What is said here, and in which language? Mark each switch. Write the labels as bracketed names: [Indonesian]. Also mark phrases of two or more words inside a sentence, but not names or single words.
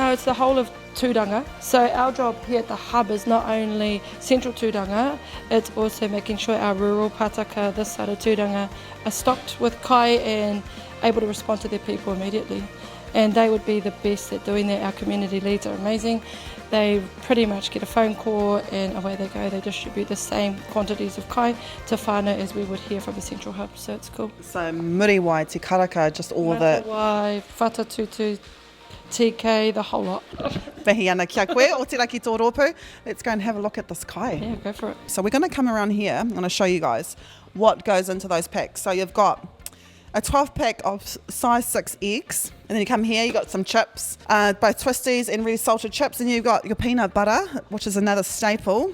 [English] No, it's the whole of Turanga. So our job here at the hub is not only central Turanga, it's also making sure our rural pataka this side of Turanga are stocked with kai and able to respond to their people immediately. And they would be the best at doing that. Our community leads are amazing. They pretty much get a phone call and away they go. They distribute the same quantities of kai to whanau as we would hear from the central hub, so it's cool. So muriwai, te karaka, just all of it. Muriwai, whatatutu, TK, the whole lot. [Māori] Mihi ana kia koe, o te raki tō rōpū. [English] Let's go and have a look at this kai. Yeah, go for it. So we're going to come around here. I'm going to show you guys what goes into those packs. So you've got a 12 pack of size 6 eggs, and then you come here, you got some chips, both twisties and really salted chips, and you've got your peanut butter, which is another staple.